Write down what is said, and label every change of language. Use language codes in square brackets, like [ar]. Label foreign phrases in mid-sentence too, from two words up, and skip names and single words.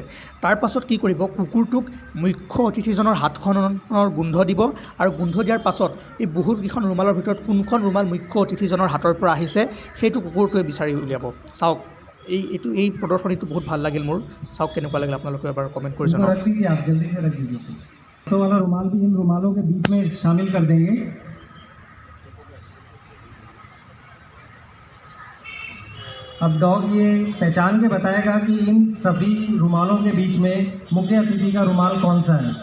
[as] তাৰ পাছত কি কৰিব, কুকুৰটোক মুখ্য অতিথিজনৰ হাতখনৰ গোন্ধ দিব আৰু গোন্ধ দিয়াৰ পাছত এই বহুতকেইখন ৰুমালৰ ভিতৰত কোনখন ৰুমাল মুখ্য অতিথিজনৰ হাতৰ পৰা আহিছে সেইটো কুকুৰটোৱে বিচাৰি উলিয়াব। চাওক, এই প্ৰদৰ্শনীটো বহুত ভাল লাগিল মোৰ। চাওক কেনেকুৱা লাগিল, আপোনালোকে এবাৰ কমেণ্ট কৰি জনাওক। [hi] तो वाला रुमाल भी इन रुमालों के बीच में शामिल कर देंगे। अब डॉग ये पहचान के बताएगा कि इन सभी रुमालों के बीच में मुख्य अतिथि का रुमाल कौन सा है।